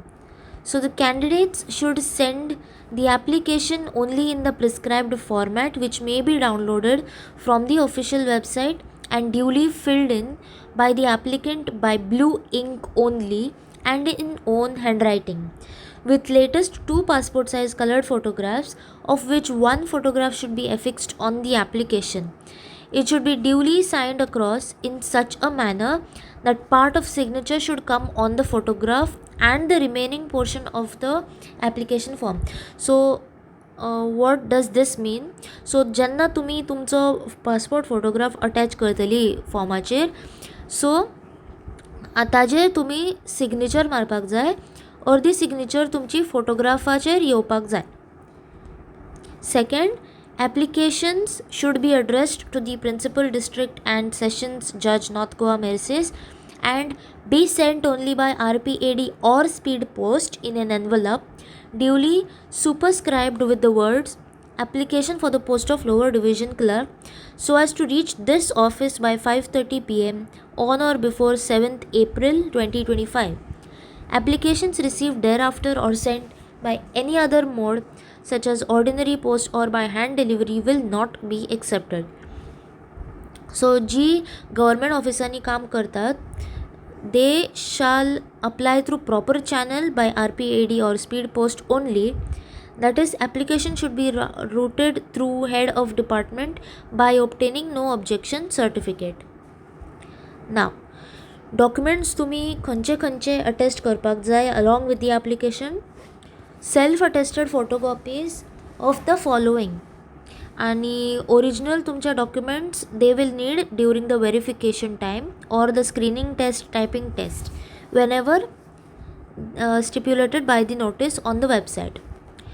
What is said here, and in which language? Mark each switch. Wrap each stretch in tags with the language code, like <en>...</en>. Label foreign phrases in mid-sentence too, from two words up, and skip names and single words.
<en>So the candidates should send the application only in the prescribed format, which may be downloaded from the official website and duly filled in by the applicant by blue ink only and in own handwriting, with latest 2 passport size colored photographs, of which 1 photograph should be affixed on the application. It should be duly signed across in such a manner that part of signature should come on the photograph and the remaining portion of the application form. So what does this mean?</en> <kok>So जेन्ना तुम्ही तुमचो</kok> <en>passport photograph</en> <kok>अटॅच करतली फॉर्माचेर, सो ताजेर तुम्ही सिग्नेचर मारपाक जाय, अर्दी सिग्नेचर तुमची फोटोग्राफाचेर येवपाक जाय.</kok> <en>Second, applications should be addressed to the Principal District and Sessions Judge North Goa Merces and be sent only by RPAD or speed post in an envelope duly superscribed with the words application for the post of lower division clerk, so as to reach this office by 5:30 p.m. on or before 7th April 2025. Applications received thereafter or sent by any other mode such as ordinary post or by hand delivery will not be accepted.</en> <kok>So जी गव्हर्मेंट ऑफिसांनी काम करतात,</kok> <en>they shall apply through proper channel by RPAD or speed post only. That is, application should be routed through head of department by obtaining no objection certificate. Now, documents</en> <kok>तुम्ही खंयचे खंयचे अटेस्ट करपाक जाय</kok> <en>along with the application. Self-attested photocopies of the following आणि original तुमच्या documents they will need during the verification time or the screening test, typing test, whenever stipulated by the notice on the website.</en>